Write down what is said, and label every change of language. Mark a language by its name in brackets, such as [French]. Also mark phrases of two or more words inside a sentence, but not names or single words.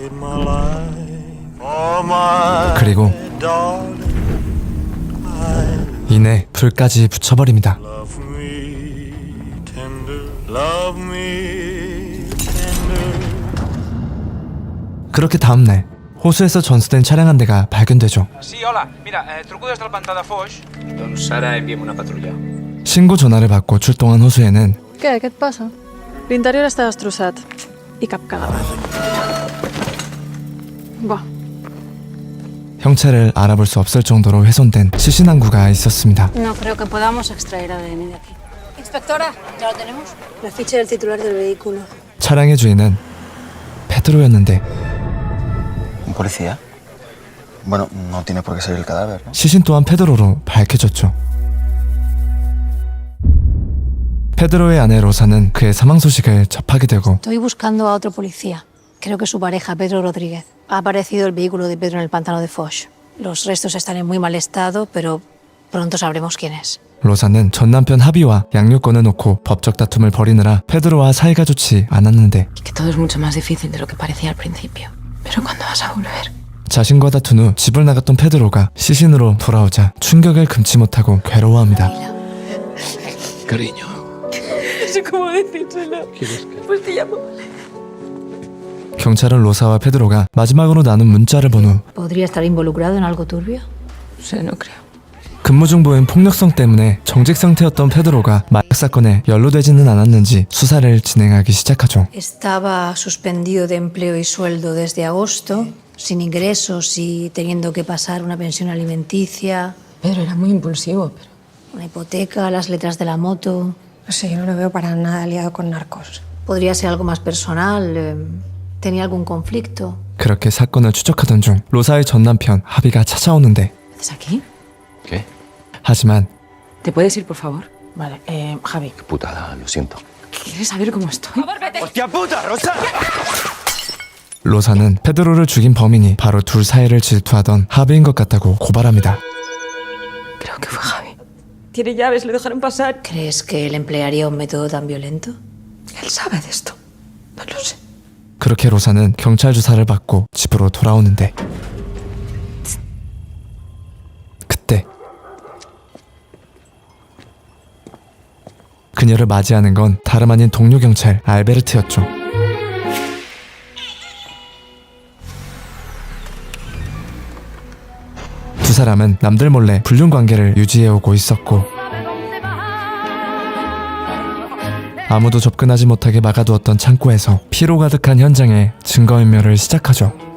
[Korean] 그리고 이내 불까지 붙여버립니다. 그렇게 다음날 호수에서 전수된 차량 한 대가 발견되죠. [Spanish] Sí, hola. [Catalan] Mira, truco des del pantà de Foix. Doncs ara enviem una patrulla. [Korean] 신고 전화를 받고 출동한 호수에는 [Catalan] Què et passa? L'interior està destrossat. I cap cadàver. Va, [Korean] 형체를 알아볼 수 없을 정도로 훼손된 시신항구가 있었습니다. [Spanish] No creo que podamos extraer ADN de aquí. Inspectora, ¿ya lo tenemos? La ficha del titular del vehículo. [Korean] 차량의 주인은 페드로였는데 [Spanish] ¿Un policía? Bueno, no tiene por qué ser el cadáver, ¿no? [Korean] 시신 또한 페드로로 밝혀졌죠. 페드로의 아내 로사는 그의 사망 소식을 접하게 되고 [Spanish] Estoy buscando a otro policía. Creo que su pareja, Pedro Rodríguez. Ha aparecido el vehículo de Pedro en el pantano de Foix. Los restos están en muy mal estado, pero pronto sabremos quién es. [Korean] 로사는 전 남편 하비와 양육권을 놓고 법적 다툼을 벌이느라 페드로와 사이가 좋지 않았는데 [Spanish] Y que todo es mucho más difícil de lo que parecía al principio. Pero ¿cuándo vas a volver? [Korean] 자신과 다툰 후 집을 나갔던 페드로가 시신으로 돌아오자 충격을 금치 못하고 괴로워합니다. [Spanish] Cariño. No sé cómo decírselo. Pues te llamo. [Korean] 경찰은 로사와 페드로가 마지막으로 나눈 문자를 본 후 [Spanish] ¿Podría estar involucrado en algo turbio? No sé, no creo. [Korean] 근무 중 보인 폭력성 때문에 정직 상태였던 페드로가 마약 사건에 연루되지는 않았는지 수사를 진행하기 시작하죠. [Spanish] Estaba suspendido de empleo y sueldo desde agosto, sin ingresos y teniendo que pasar una pensión alimenticia, Pedro era muy impulsivo, pero... una hipoteca, las letras de la moto. No sé, yo no lo veo para nada liado con narcos. Podría ser algo más personal. ¿Tenía algún conflicto? [Korean] 그렇게 사건을 추적하던 중 로사의 전 남편 하비가 찾아오는데 [Spanish] ¿Qué haces aquí? ¿Qué? [Korean] 하지만 [Spanish] ¿Te puedes ir, por favor? Vale, Javi. Qué putada, lo siento. ¿Quieres saber cómo estoy? ¡Hostia puta, Rosa! [Korean] 로사는 페드로를 죽인 범인이 바로 둘 사이를 질투하던 하비인 것 같다고 고발합니다. [Spanish] Creo que fue Javi. Tiene llaves, le dejaron pasar. ¿Crees que él emplearía un método tan violento? Él sabe de esto. No lo sé. [Korean] 그렇게 로사는 경찰 조사를 받고 집으로 돌아오는데 그때 그녀를 맞이하는 건 다름 아닌 동료 경찰 알베르트였죠. 두 사람은 남들 몰래 불륜 관계를 유지해오고 있었고 아무도 접근하지 못하게 막아두었던 창고에서 피로 가득한 현장에 증거인멸을 시작하죠.